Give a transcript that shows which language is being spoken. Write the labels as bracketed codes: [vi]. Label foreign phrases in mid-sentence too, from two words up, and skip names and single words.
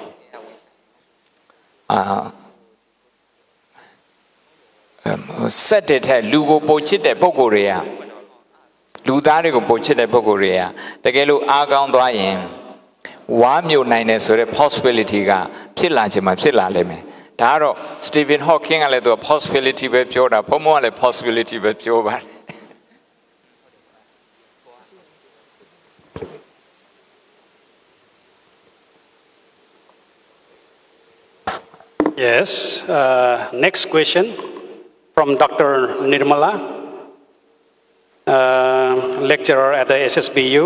[my] ဆက်တဲ့ထက်လူကိုပို့ချစ်တဲ့ပုဂ္ဂိုလ်တွေကလူသားတွေကိုပို့ချစ်တဲ့ပုဂ္ဂိုလ်တွေကတကယ်လို့အားကောင်းသွားရင်ဝါမြုပ်နိုင်တယ်ဆိုတဲ့ possibility ကဖြစ်လာခြင်းမှာဖြစ်လာလိမ့်မယ်ဒါကတော့ Stephen Hawking ကလည်းသူ possibility ပဲပြောတာဘုံဘုံကလည်း possibility ပဲပြောပါတယ် [en] Yes. Next question from Dr. Nirmala, lecturer at the SSBU.